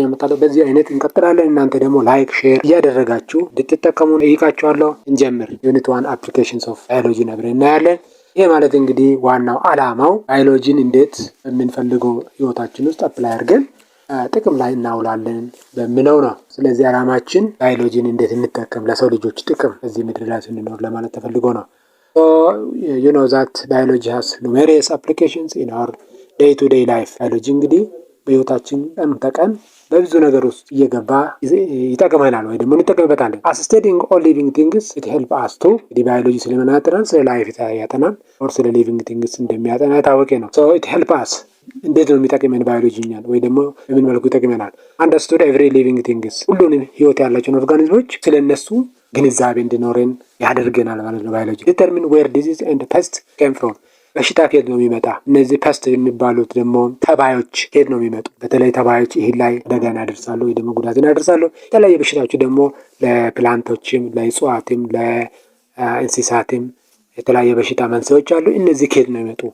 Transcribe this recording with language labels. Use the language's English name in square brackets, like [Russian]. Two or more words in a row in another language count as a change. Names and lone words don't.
[Amharic] መጣለ በዚህ አይነት እንቀጥላለን። እናንተ ደግሞ [English] like share [Amharic] እያደረጋችሁ እንድትጠቀሙ ጠይቃችኋለሁ። እንጀምር። ዩኒት 1 [English] applications of biology [Amharic] አብረን እናያለን። ይሄ ማለት እንግዲህ ዋናው አላማው ባዮሎጂን እንዴት የምንፈልገው ህይወታችን ውስጥ አፕላይ አድርገን ጥቅም ላይ እናውላለን በሚለው ነው። ስለዚህ አላማችን ባዮሎጂን እንዴት እንጠቀም ለሰው ልጆች ጥቅም እዚህ ምድር ላይ ስንኖር ለማለት ተፈልጎ ነው። [English] So you know that biology has numerous applications in our day to day life. [Amharic] ባዮሎጂ እንግዲህ በህይወታችን ቀን ተቀን በብዙ ነገር ውስጥ እየገባ ይጠቅመናል ወይ ደግሞ እንጠቀምበታለን። [English] As studying all living things it help us to [Amharic] ባዮሎጂ ስለምናጠናን ስለ ላይፍ ያጠናል or ስለ [English] living things [Amharic] እንደሚያጠና ታወቀ ነው። [English] So it help us [Amharic] እንዴት ነው የሚጠቅመን ባዮሎጂኛል ወይ ደግሞ በምን መልኩ ይጠቅመናል? [English] Understood every living things [Amharic] ሁሉንም ህይወት ያላቸውን ኦርጋኒዝሞች ስለነሱ ግንዛቤ እንዲኖረን ያደርገናል ማለት ነው። ባዮሎጂ [English] determine where disease and pest came from [Amharic] በሽታ ከየት ነው የሚመጣ? እነዚህ ፐስት የሚባሉት ደግሞ ተባዮች ከየት ነው የሚመጡ? በተለይ ተባዮች ይሄን ላይ አደጋን ያደርሳሉ ወይ ደግሞ ጉዳትን ያደርሳሉ። የተለያየ በሽታዎች ደግሞ ለፕላንቶችም ለእጽዋትም ለእንስሳትም የተለያየ በሽታ መንስኤዎች አሉ። እነዚህ ከየት ነው የሚመጡ?